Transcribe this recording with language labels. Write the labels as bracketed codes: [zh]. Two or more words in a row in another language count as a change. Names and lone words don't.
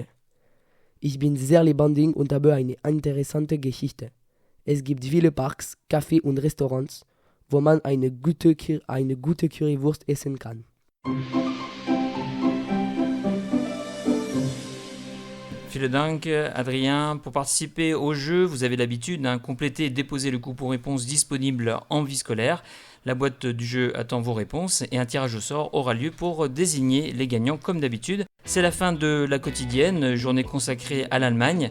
[de] Ich bin sehr lebendig und habe eine interessante Geschichte. Es gibt viele Parks, Cafés und Restaurants, wo man eine gute Currywurst essen kann. Vielen Dank, Adrien. [fr] Pour participer au jeu, vous avez l'habitude, compléter et déposer le coupon réponse disponible en vie scolaire. La boîte du jeu attend vos réponses et un tirage au sort aura lieu pour désigner les gagnants comme d'habitude. C'est la fin de la quotidienne, journée consacrée à l'Allemagne.